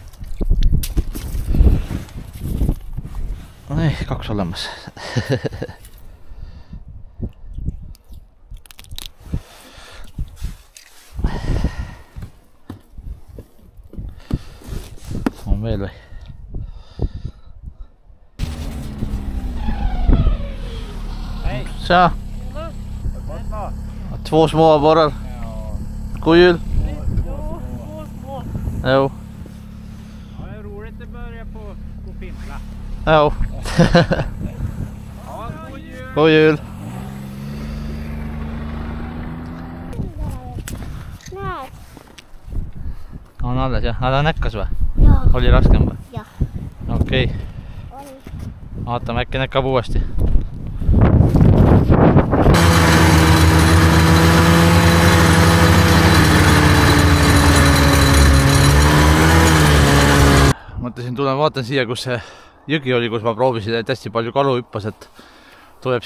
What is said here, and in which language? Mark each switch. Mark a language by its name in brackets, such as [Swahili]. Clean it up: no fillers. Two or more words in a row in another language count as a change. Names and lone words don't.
[Estonian] Ei, 2 olemas. Veel või? [Swedish] Tja! 2 små borrar. God jul! Jo. Ja, det är roligt att börja på pimpla. Jo. Ja, god jul! God jul! [Estonian] käed. On alles jah? Ta näkkas või? Jaa. Oli raskem või? Jah. Okei. Oli. Vaatame, äkki näkkab uuesti. Mõtlesin, tulen vaatan siia, kus see jõgi oli, kus ma proovisin, et hästi palju kalu hüppas, et tuleb